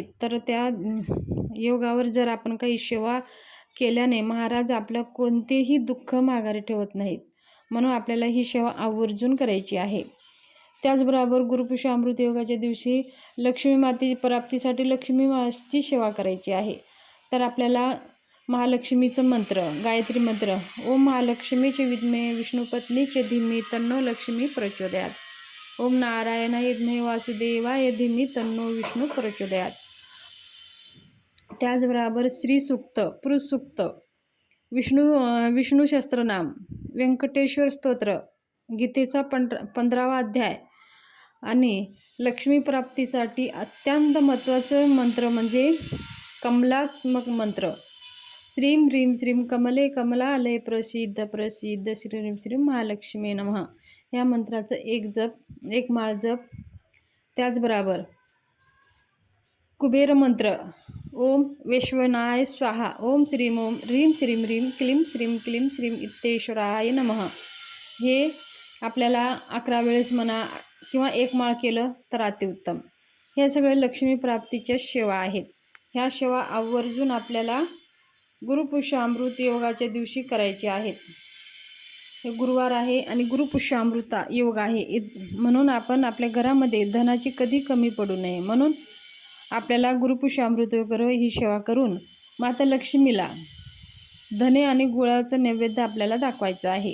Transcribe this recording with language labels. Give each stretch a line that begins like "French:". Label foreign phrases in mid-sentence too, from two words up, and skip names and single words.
Marathi: तर त्या योगावर जर आपण काही सेवा केल्याने महाराज आपलं कोणतेही दुःख माघारी ठेवत नाहीत. म्हणून आपल्याला ही सेवा आवर्जून करायची आहे. त्याचबरोबर गुरुपुष्य अमृत योगाच्या दिवशी लक्ष्मी माते प्राप्तीसाठी लक्ष्मी मातेची सेवा करायची आहे. तर आपल्याला महालक्ष्मीचं मंत्र,
Sanskrit: गायत्री मंत्र, ओम महालक्ष्मीचे विद्महे विष्णुपत्नीचे धीमहि तन्नो लक्ष्मी प्रचोदयात, ओम नारायणाय विद्महे वासुदेवाय धीमहि तन्नो विष्णू प्रचोदयात.
Marathi: त्याचबरोबर श्रीसूक्त, पुरुषसूक्त, विष्णू सहस्त्रनाम, व्यंकटेश्वर स्तोत्र, गीतेचा 15वा अध्याय आणि लक्ष्मी प्राप्तीसाठी अत्यंत महत्त्वाचं मंत्र म्हणजे कमलात्मक मंत्र
Sanskrit: श्रीं ह्रीं श्रीं कमले कमलालय प्रसिद्ध प्रसिद्ध श्रीं श्रीं महालक्ष्मी नमः
Marathi: या मंत्राचं एक माळ जप. त्याचबरोबर कुबेर मंत्र,
Sanskrit: ओम वैश्वनाय स्वाहा, ओम श्रीं ओम ह्रीं श्रीं ह्रीं क्लीं श्रीं इत्तेश्वराय नमः
Marathi: हे आपल्याला 11 वेळेस म्हणा किंवा एक माळ केलं तर अतिउत्तम. हे सगळे लक्ष्मी प्राप्तीच्या सेवा आहेत. ह्या सेवा आवर्जून आपल्याला गुरुपुष्य अमृत योगाच्या दिवशी करायचे आहेत. हे गुरुवार आहे आणि गुरुपुष्यामृता योग आहे. म्हणून आपण आपल्या घरामध्ये धनाची कधी कमी पडू नये म्हणून आपल्याला गुरुपुष्यामृत वगैरे ही सेवा करून माता लक्ष्मीला धने आणि गुळाचं नैवेद्य आपल्याला दाखवायचं आहे.